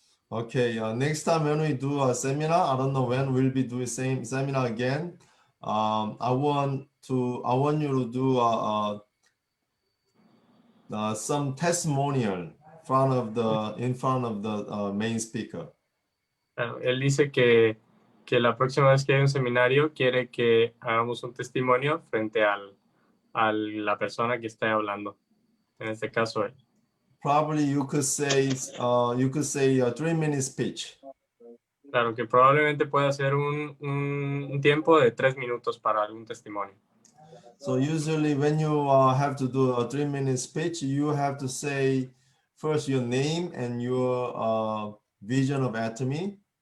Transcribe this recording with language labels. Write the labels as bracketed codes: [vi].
[en] Okay, next time when we do a seminar, I don't know when we'll be doing same seminar again. I want you to do some testimonial in front of the main speaker. [es] Él dice que la próxima vez que hay un seminario quiere que hagamos un testimonio frente a la persona que está hablando. En este caso él. [en] Probably you could say a 3-minute speech. [es] Claro, que probablemente pueda ser un tiempo de 3 minutos para algún testimonio. [en] So usually when you have to do a 3-minute speech, you have to say first your name and your vision of Atomy.